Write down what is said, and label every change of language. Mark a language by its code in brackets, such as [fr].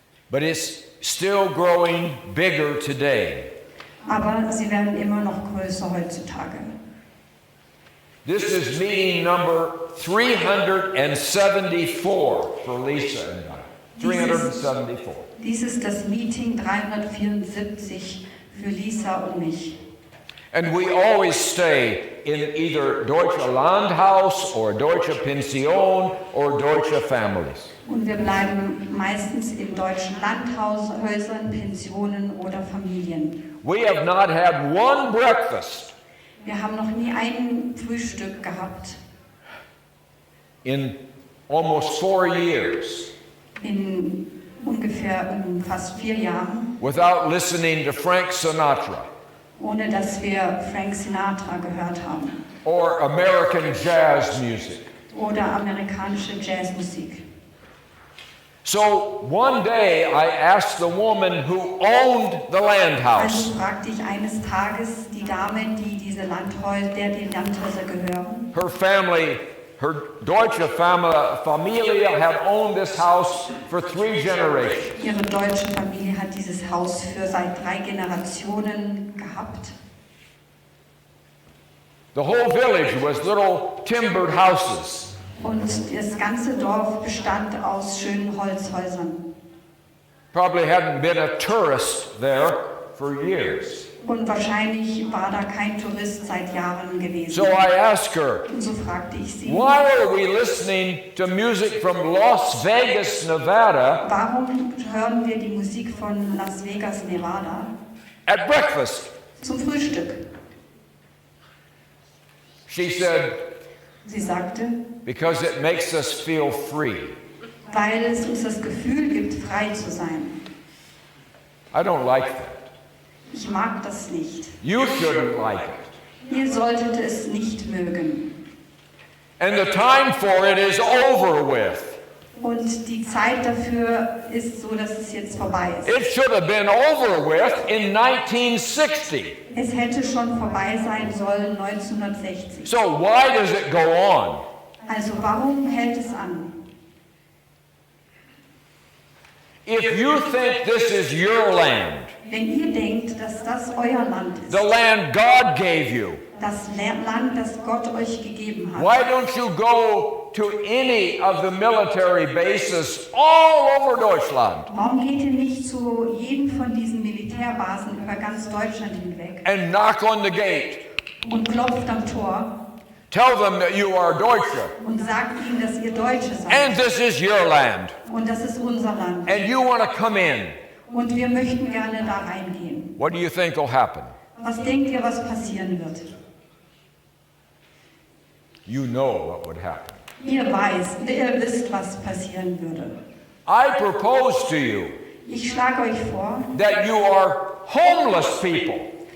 [en] But it's still growing bigger today. [de] Aber sie werden immer noch größer heutzutage. [en] This is meeting number 374 for Lisa and I. 374. [de] Dies ist das Meeting 374 für Lisa und mich. [en] And we always stay in either [de] Deutsche Landhaus [en] or [de] Deutsche Pension [en] or Deutsche Families. [de] Und wir bleiben meistens in deutschen Landhäusern, Pensionen oder Familien. [en] We have not had one breakfast [de] Wir haben noch nie ein Frühstück gehabt [en] in almost 4 years [de] in fast 4 Jahren, [en] without listening to Frank Sinatra [de] ohne dass wir Frank Sinatra gehört haben [en] or American jazz music. [de] oder amerikanische Jazzmusik. [en] So one day I asked the woman who owned the land house. [de] Also fragte ich eines Tages die Dame, die die Landhäuser gehören. [en] Her family, her [de] deutsche Familie [en] had owned this house for 3 generations. [de] Ihre deutsche Familie hat dieses Haus für seit 3 Generationen gehabt. [en] The whole village was little timbered houses. [de] Und das ganze Dorf bestand aus schönen Holzhäusern. [en] Probably hadn't been a tourist there for years. [de] Und wahrscheinlich war da kein Tourist seit Jahren gewesen. [en] So I asked her, [de] Und so fragte ich sie, [en] why are we listening to music from Las Vegas, Nevada [de] warum hören wir die Musik von Las Vegas, Nevada [en] at breakfast? [de] zum Frühstück? [en] She said, [de] Sie sagte, [en] because it makes us feel free. [de] weil es uns das Gefühl gibt, frei zu sein. [en] I don't like that. [de] Ich mag das nicht. [en] You shouldn't like it. [de] Ihr solltet es nicht mögen. [en] And the time for it is over with. [de] Und die Zeit dafür ist so, dass es jetzt vorbei ist. [en] It should have been over with in 1960. [de] Es hätte schon vorbei sein sollen 1960. [en] So why does it go on? [de] Also warum hält es an? [en] If you think this is your land, [de] Wenn ihr denkt, dass das euer Land ist, [en] the land God gave you, [de] das Land, das Gott euch gegeben hat, [en] why don't you go to any of the military bases all over Deutschland [de] warum geht ihr nicht zu jedem von diesen Militärbasen über ganz Deutschland hinweg [en] and knock on the gate? [de] und klopft am Tor [en] Tell them that you are Deutsche [de] und sagt ihnen, dass ihr Deutsche [en] and [de] seid [en] this is your land [de] und das ist unser Land [en] and you want to come in. [de] und wir möchten gerne da reingehen. [en] What do you think will happen? [de] Was denkt ihr, was passieren wird? [en] You know what would happen. [de] Ihr wisst, was passieren würde. [en] I propose to you [de] Ich schlage euch vor, [en] that you are homeless people